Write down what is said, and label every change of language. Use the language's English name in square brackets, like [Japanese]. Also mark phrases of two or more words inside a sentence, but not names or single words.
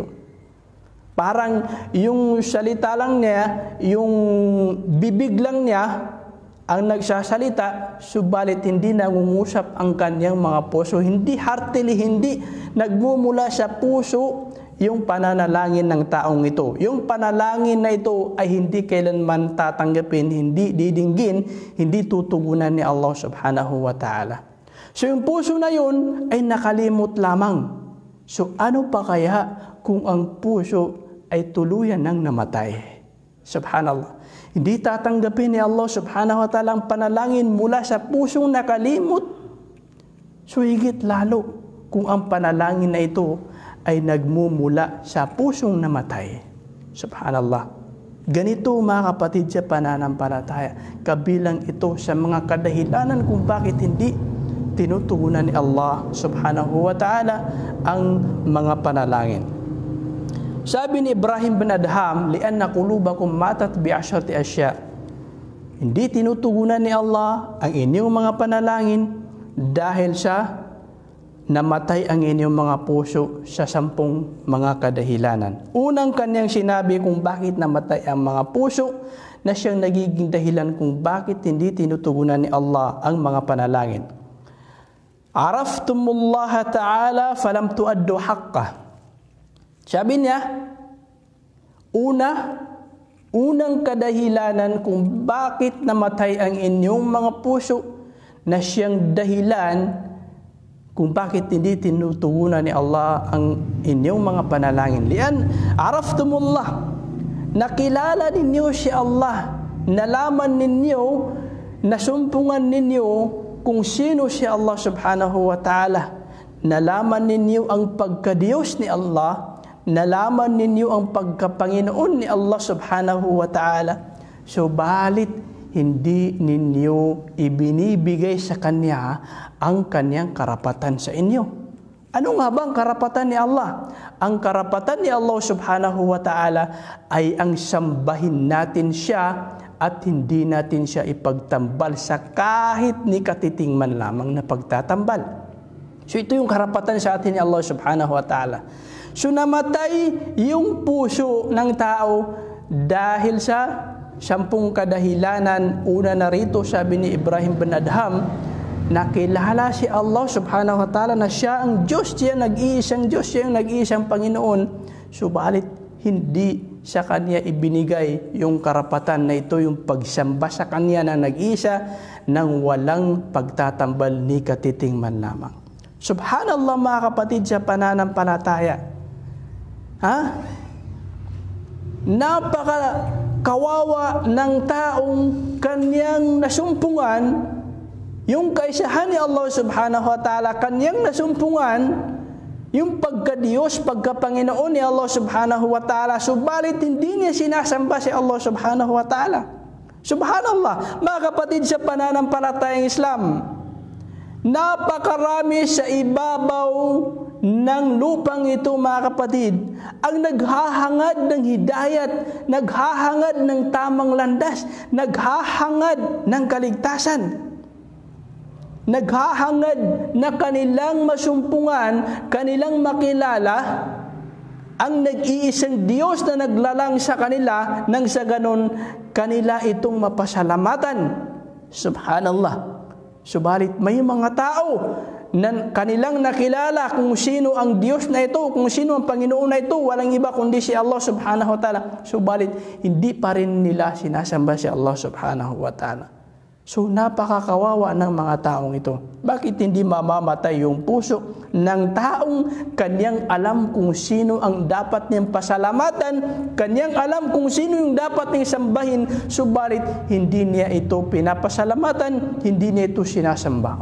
[Filipino] Parang yung salita lang niya, yung bibig lang niya ang nagsasalita, subalit hindi nangungusap ang kanyang mga puso. Hindi heartily, hindi nagmumula sa puso yung pananalangin ng taong ito. Yung panalangin na ito ay hindi kailanman tatanggapin, hindi didinggin, hindi tutugunan ni Allah [Arabic] سبحانه وتعالى. [Filipino] So yung puso na yun ay nakalimot lamang. So ano pa kaya kung ang puso ay tuluyan ng namatay? Subhanallah. Hindi tatanggapin ni Allah [Arabic] سبحانه وتعالى [Filipino] ang panalangin mula sa pusong nakalimot. So higit lalo kung ang panalangin na ito ay nagmumula sa pusong namatay. Subhanallah. Ganito mga kapatid sa pananampalataya. Kabilang ito sa mga kadahilanan kung bakit hindi tinutugunan ni Allah [Arabic] سبحانه وتعالى [Filipino] ang mga panalangin. Sabi ni [Arabic] Ibrahim bin Adham, لأن قلوبكم ماتت بعشرة أشياء. [Filipino] Hindi tinutugunan ni Allah ang inyong mga panalangin dahil sa namatay ang inyong mga puso sa 10 mga kadahilanan. Unang kanyang sinabi kung bakit namatay ang mga puso, na siyang nagiging dahilan kung bakit hindi tinutugunan ni Allah ang mga panalangin. [Arabic] عرفتم الله تعالى فلم تؤدوا حقه. [Filipino] Sabi niya, unang kadahilanan kung bakit namatay ang inyong mga puso na siyang dahilan kung bakit hindi tinutugunan ni Allah ang inyong mga panalangin. [Arabic] لأن عرفتم الله, [Filipino] nakilala ninyo si Allah, nalaman ninyo, nasumpungan ninyo kung sino si Allah [Arabic] سبحانه وتعالى. [Filipino] Nalaman ninyo ang pagkadiyos ni Allah, nalaman ninyo ang pagkapanginoon ni Allah [Arabic] سبحانه وتعالى. [Filipino] Subalit, hindi ninyo ibinibigay sa Kanya ang Kanyang karapatan sa inyo. Ano nga ba ang karapatan ni Allah? Ang karapatan ni Allah [Arabic] سبحانه وتعالى [Filipino] ay ang sambahin natin siya at hindi natin siya ipagtambal sa kahit ni katiting man lamang na pagtatambal. So ito yung karapatan sa atin ni Allah [Arabic] سبحانه وتعالى. [Filipino] So namatay yung puso ng tao dahil sa 10 kadahilanan. Una na rito, sabi ni Ibrahim bin Adham, nakilala si Allah [Arabic] سبحانه وتعالى [Filipino] na siya ang Diyos, siya nag-iisang Diyos, siya yung nag-iisang Panginoon. Subalit hindi sa Kanya ibinigay yung karapatan na ito, yung pagsamba sa Kanya na nag-iisa nang walang pagtatambal ni katiting man lamang. Subhanallah mga kapatid sa pananampalataya. Napaka-kawawa ng taong kanyang nasumpungan yung kaisahan ni Allah [Arabic] سبحانه وتعالى, [Filipino] kanyang nasumpungan yung pagka-Diyos, pagka-Panginoon ni Allah [Arabic] سبحانه وتعالى, [Filipino] subalit hindi niya sinasamba si Allah [Arabic] سبحانه وتعالى. [Filipino] Subhanallah, mga kapatid sa pananampalatayang Islam, napakarami sa ibabaw ng lupang ito mga kapatid ang naghahangad ng hidayat, naghahangad ng tamang landas, naghahangad ng kaligtasan, naghahangad na kanilang masumpungan, kanilang makilala ang nag-iisang Diyos na naglalang sa kanila, nang sa ganon kanila itong mapasalamatan. Subhanallah. Subalit may mga tao na kanilang nakilala kung sino ang Diyos na ito, kung sino ang Panginoon na ito, walang iba kundi si Allah [Arabic] سبحانه وتعالى. [Filipino] Subalit hindi pa rin nila sinasamba si Allah [Arabic] سبحانه وتعالى. [Filipino] So napakakawawa ng mga taong ito. Bakit hindi mamamatay yung puso ng taong kanyang alam kung sino ang dapat niyang pasalamatan, kanyang alam kung sino yung dapat niyang sambahin, subalit hindi niya ito pinapasalamatan, hindi niya ito sinasamba.